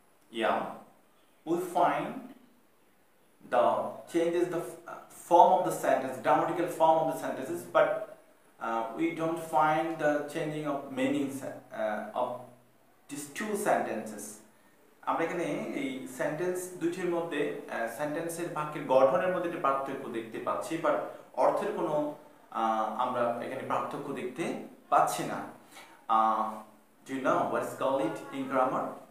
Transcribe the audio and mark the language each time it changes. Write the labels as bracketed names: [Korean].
[English] Yeah, we find the changes the form of the sentence, grammatical form of the sentences, but we don't find the changing of meanings of these two sentences. [Bangla] আমরা এখানে এই sentence দুইটির মধ্যে সেন্টেন্সের বাক্যের গঠনের মধ্যে একটা পার্থক্য দেখতে পাচ্ছি, বাট অর্থের কোনো আমরা এখানে পার্থক্য দেখতে পাচ্ছি না. [English] Do you know what is called it in grammar?